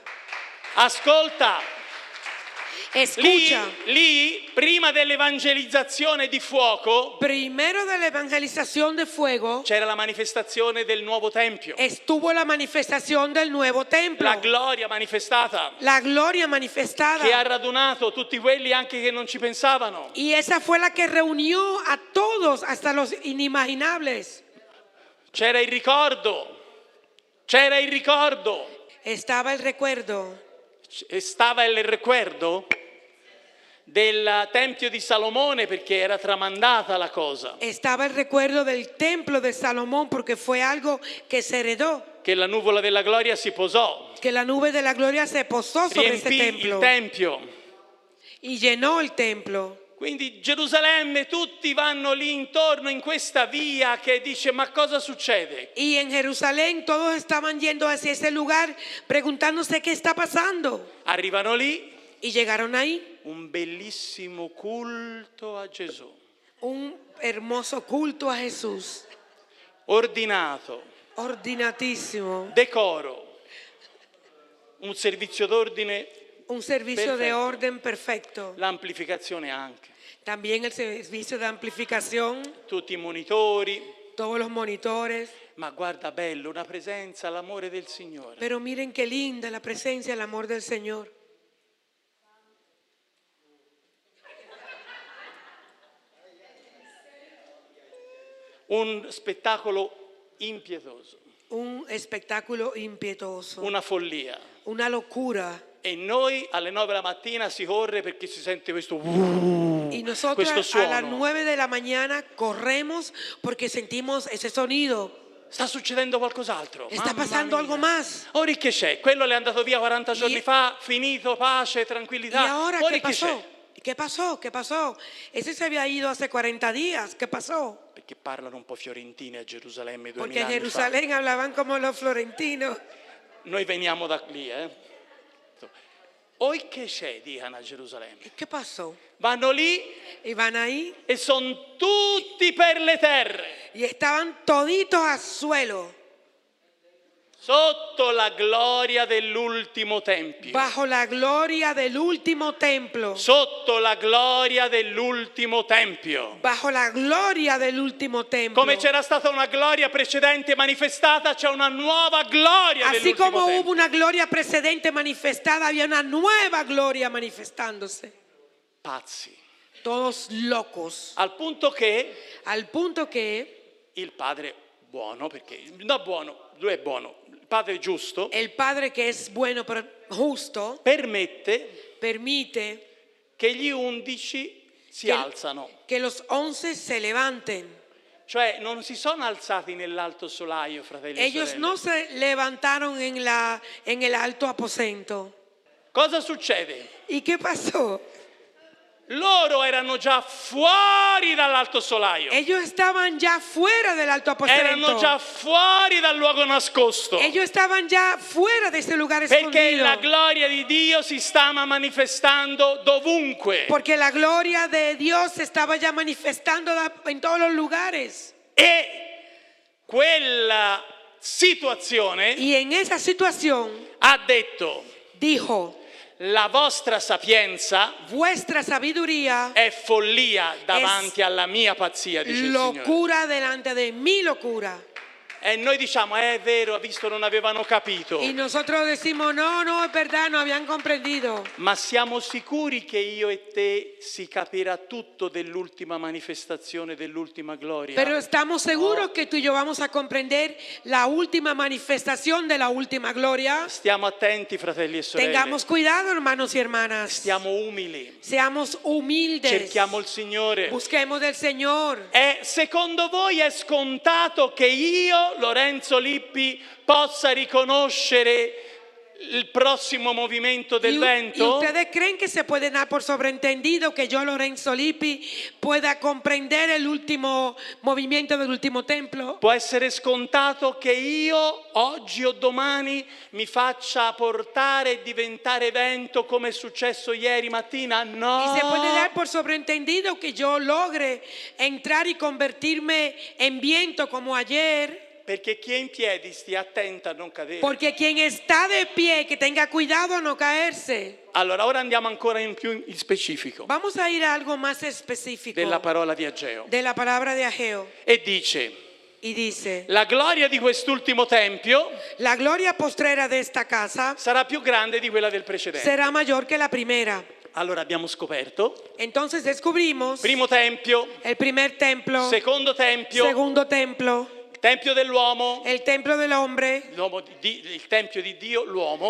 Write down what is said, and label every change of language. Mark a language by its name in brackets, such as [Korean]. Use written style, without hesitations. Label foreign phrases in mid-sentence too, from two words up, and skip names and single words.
[Italian] Ascolta, [Spanish] Escucha. [Italian] lì, prima dell'evangelizzazione di fuoco, [Spanish] Primero de la evangelización de fuego [Italian] c'era la manifestazione del nuovo tempio. [Spanish] estuvo la manifestación del nuevo templo. [Italian] La gloria manifestata [Spanish] La gloria manifestada. [Italian] che ha radunato tutti quelli anche che non ci pensavano. [Spanish] Y esa fue la que reunió a todos, hasta los inimaginables. [Italian] C'era il ricordo, c'era il ricordo, [Spanish] Estaba el recuerdo. [Italian] stava il recuerdo del Tempio di Salomone perché era tramandata la cosa, [Spanish] Estaba el recuerdo del templo de Salomón porque fue algo que se heredó. [Italian] che la nuvola della gloria si posò, [Spanish] Que la nube de la gloria se posó sobre ese [Italian] riempì [Spanish] templo [Italian] il Tempio. [Spanish] y llenó el templo. [Italian] Quindi Gerusalemme, tutti vanno lì intorno in questa via che dice ma cosa succede? [Spanish] Y en Jerusalén todos estaban yendo hacia ese lugar preguntándose qué está pasando. [Italian] Arrivano lì, [Spanish] Y llegaron ahí, [Italian] un bellissimo culto a Gesù, [Spanish] un hermoso culto a Jesús, [Italian] ordinato, [Spanish] ordinatísimo, [Italian] decoro, un servizio d'ordine, [Spanish] un servicio de Perfecto. orden perfecto. [Italian] l'amplificazione anche, [Spanish] También el servicio de amplificación, [Italian] tutti i monitori, [Spanish] todos los monitores. [Italian] ma guarda bello, una presenza, l'amore del Signore. [Spanish] Pero miren qué linda la presencia, el amor del Señor. [Italian] Un spettacolo impietoso, [Spanish] Un espectáculo impetuoso, [Italian] una follia. [Spanish] una locura. [Italian] E noi alle 9 della mattina si corre perché si sente questo [Spanish] Y nosotros [Italian] questo [Spanish] a las [Italian] suono. [Spanish] 9 de la mañana corremos porque sentimos ese sonido. [Italian] Sta succedendo qualcos'altro. [Spanish] Está [Italian] Mamma [Spanish] pasando [Italian] mia. [Spanish] algo más. [Italian] Ora che c'è? Quello le è andato via 40 giorni [Spanish] Y- [Italian] fa, finito, pace, [Spanish] ¿Y [Italian] tranquillità. [Spanish] ahora [Italian] Ora [Spanish] qué [Italian] che c'è? [Spanish] pasó? ¿Qué pasó? ¿Qué pasó? Ese se había ido hace 40 días. ¿Qué pasó? [Italian] Perché parlano un po' fiorentini a Gerusalemme 2000 [Spanish] Porque en [Italian] anni fa. [Spanish] Jerusalén hablaban como los florentinos. [Italian] Noi veniamo da lì, Oi che c'è, dicono a Gerusalemme. [Spanish] ¿Qué pasó? [Italian] Vanno lì [Spanish] Y van ahí [Italian] e sono tutti per le terre, [Spanish] y estaban toditos a suelo, [Italian] sotto la gloria dell'ultimo tempio. [Spanish] bajo la gloria del último templo. [Italian] Sotto la gloria dell'ultimo tempio. [Spanish] Bajo la gloria del último templo. [Italian] Come c'era stata una gloria precedente manifestata, c'è una nuova gloria [Spanish] Así [Italian] dell'ultimo [Spanish] como [Italian] tempio. [Spanish] hubo una gloria precedente manifestada, había una nueva gloria manifestándose. [Italian] Pazzi. [Spanish] Todos locos. [Italian] Al punto che [Spanish] Al punto que [Italian] il padre buono, perché no buono, lui è buono, il padre giusto, [Spanish] el Padre, que es bueno pero justo, [Italian] permette [Spanish] permite [Italian] che gli 11 si che- alzano. [Spanish] que los 11 se levanten. [Italian] Cioè non si sono alzati nell'alto solaio, fratelli e [Spanish] Ellos [Italian] sorelle. [Spanish] no se levantaron en el alto aposento. [Italian] Cosa succede? [Spanish] ¿Y qué pasó? [Italian] Loro erano già fuori dall'alto solaio. [Spanish] Ellos estaban ya fuera del alto [Italian] Erano [Spanish] aposento. [Italian] già fuori dal luogo nascosto. [Spanish] Ellos estaban ya fuera de ese lugar [Italian] Perché [Spanish] escondido. [Italian] la gloria di Dio si stava manifestando dovunque. [Spanish] Porque la gloria de Dios se estaba ya manifestando en todos los lugares. [Italian] E quella situazione [Spanish] Y en esa situación [Italian] ha detto: [Spanish] dijo, [Italian] la vostra sapienza [Spanish] vuestra sabiduría [Italian] è follia davanti alla mia pazzia, dice il Signore. [Spanish] locura delante de mi locura. [Italian] E noi diciamo: è vero, ha visto, non avevano capito. [Spanish] Y nosotros decimos, no, es verdad, no habían comprendido. [Italian] Ma siamo sicuri che io e te si capirà tutto dell'ultima manifestazione, dell'ultima gloria? [Spanish] Pero estamos seguros que tú y yo vamos a comprender la última manifestación de la última gloria. [Italian] Stiamo attenti, fratelli e sorelle. [Spanish] Tengamos cuidado, hermanos y hermanas. [Italian] Stiamo umili. [Spanish] Seamos humildes. [Italian] Cerchiamo il Signore. [Spanish] Busquemos del Señor. [Italian] E secondo voi è scontato che io, Lorenzo Lippi, possa riconoscere il prossimo movimento del [Spanish] ¿Y [Italian] vento? [Spanish] ustedes creen que se puede dar por sobreentendido que yo, Lorenzo Lippi, pueda comprender el último movimiento del último templo? [Italian] Può essere scontato che io oggi o domani mi faccia portare e diventare vento come è successo ieri mattina? No. [Spanish] ¿Y se puede dar por sobreentendido que yo logre entrar y convertirme en viento como ayer? [Italian] Perché chi è in piedi stia attento a non cadere. [Spanish] Porque quien está de pie, que tenga cuidado a no caerse. [Italian] Allora, ora andiamo ancora in più in specifico [Spanish] Vamos a ir a algo más específico [Italian] della parola di Ageo. [Spanish] de la palabra de Ageo. [Italian] E dice: [Spanish] Y dice, [Italian] la gloria di quest'ultimo tempio [Spanish] la gloria postrera de esta casa [Italian] sarà più grande di quella del precedente. [Spanish] será mayor que la primera. [Italian] Allora abbiamo scoperto: [Spanish] Entonces descubrimos [Italian] primo tempio, [Spanish] el primer templo, [Italian] secondo tempio, [Spanish] segundo templo, [Italian] il tempio dell'uomo, [Spanish] el templo del hombre, [Italian] il tempio di Dio, l'uomo,